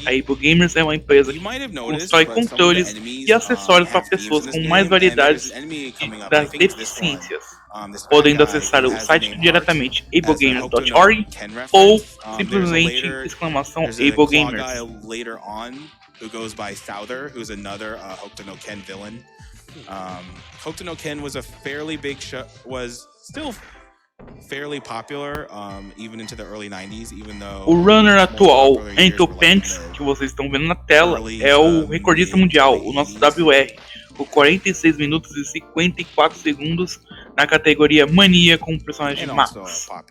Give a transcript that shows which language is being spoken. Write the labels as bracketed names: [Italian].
[Portuguese] A AbleGamers é uma empresa que constrói controles e acessórios para pessoas com mais variedades das deficiências, podendo acessar o site diretamente ablegamers.org ou simplesmente exclamação AbleGamers. [English] Who goes by Souther, who's another Hokuto no Ken villain. Hokuto no Ken was a fairly big show, was still fairly popular even into the early 90s, even though [Portuguese] o runner atual, Anto Pants, que vocês estão vendo na tela, é o recordista mundial, o nosso WR, com 46 minutos e 54 segundos na categoria Mania com o personagem Max.